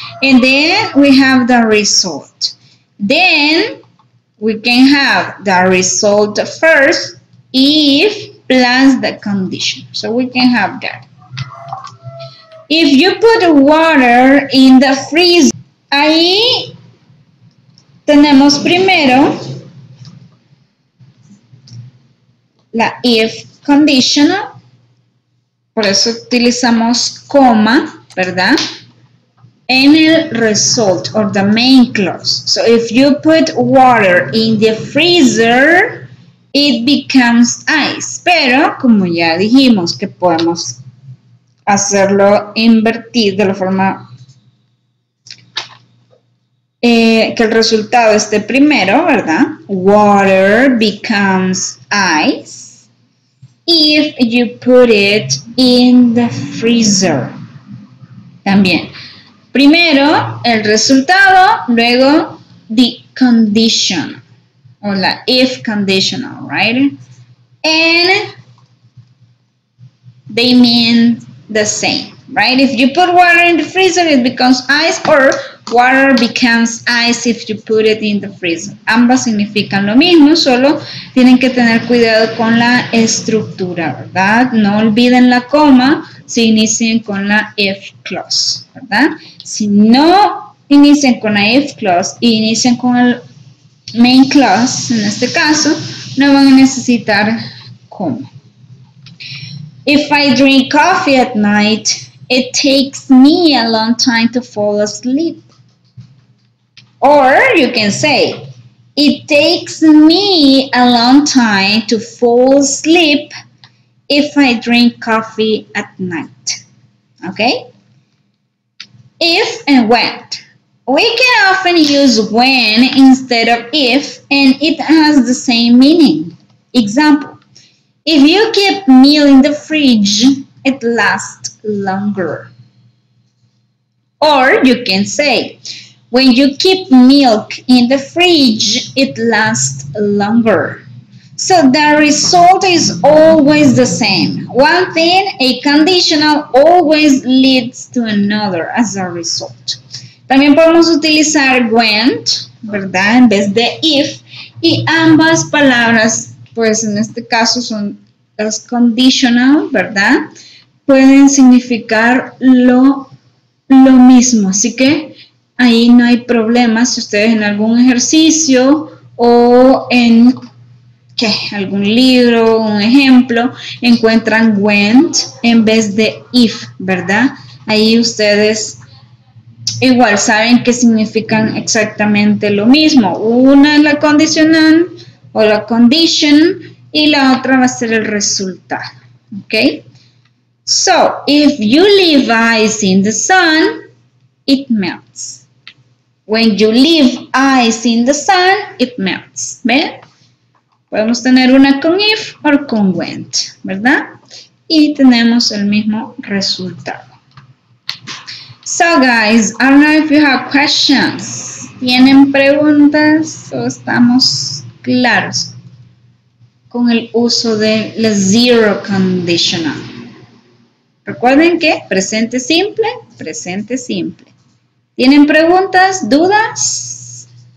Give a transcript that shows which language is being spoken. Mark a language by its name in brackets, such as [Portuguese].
[English] And then we have the result. Then we can have the result first, if plus the condition. So we can have that. If you put water in the freezer, [Spanish] ahí tenemos primero la if conditional, por eso utilizamos coma, ¿verdad? En el [English] result or the main clause. So if you put water in the freezer, it becomes ice. [Spanish] Pero como ya dijimos que podemos hacerlo invertir de la forma que el resultado esté primero, ¿verdad? [English] Water becomes ice if you put it in the freezer. [Spanish] También. Primero el resultado, luego [English] the condition [Spanish] o la if conditional, [English] right? And they mean the same, right? If you put water in the freezer, it becomes ice, or water becomes ice if you put it in the freezer. [Spanish] Ambas significan lo mismo, solo tienen que tener cuidado con la estructura, ¿verdad? No olviden la coma si inician con la if clause, ¿verdad? Si no inician con la if clause y inician con el main clause, en este caso, no van a necesitar coma. [English] If I drink coffee at night, it takes me a long time to fall asleep. Or you can say, it takes me a long time to fall asleep if I drink coffee at night. Okay? If and when. We can often use when instead of if, and it has the same meaning. Example, if you keep meal in the fridge, it lasts longer. Or you can say, when you keep milk in the fridge, it lasts longer. So the result is always the same. One thing, a conditional always leads to another as a result. [Spanish] También podemos utilizar went, ¿verdad? En vez de if. Y ambas palabras, pues en este caso son las conditional, ¿verdad? Pueden significar lo mismo. Así que ahí no hay problema si ustedes en algún ejercicio o en algún libro, un ejemplo, encuentran went en vez de if, ¿verdad? Ahí ustedes igual saben que significan exactamente lo mismo. Una es la condicional o la condition y la otra va a ser el resultado, ¿ok? [English] So, if you leave ice in the sun, it melts. When you leave ice in the sun, it melts. [Spanish] ¿Ven? Podemos tener una con if o con went, ¿verdad? Y tenemos el mismo resultado. [English] So guys, I don't know if you have questions. [Spanish] ¿Tienen preguntas o estamos claros con el uso de la zero conditional? Recuerden que presente simple, presente simple. ¿Tienen preguntas, dudas?